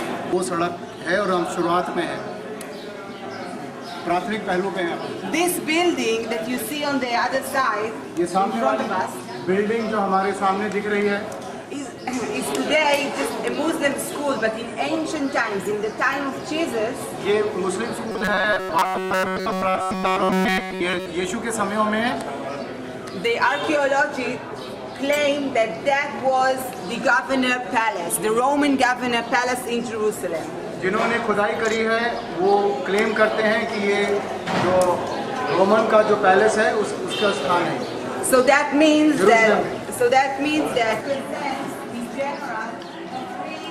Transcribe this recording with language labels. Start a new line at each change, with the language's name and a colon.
Hindi: वो सड़क है और हम शुरुआत में हैं, प्राथमिक पहलू पे हैं।
English: This building that you see on the other side,
Hindi: ये सामने वाली बिल्डिंग जो हमारे सामने दिख रही है
English: is today just a Muslim school, but in ancient times, in the time of Jesus,
Hindi: ये मुस्लिम स्कूल है। ये यीशु के समयों में
English: the archaeology claim that that was the governor palace, the Roman governor palace in Jerusalem.
Hindi: जिन्होंने खुदाई करी है वो क्लेम करते हैं कि ये जो रोमन का जो पैलेस है उसका स्थान है।
English: So that means that the general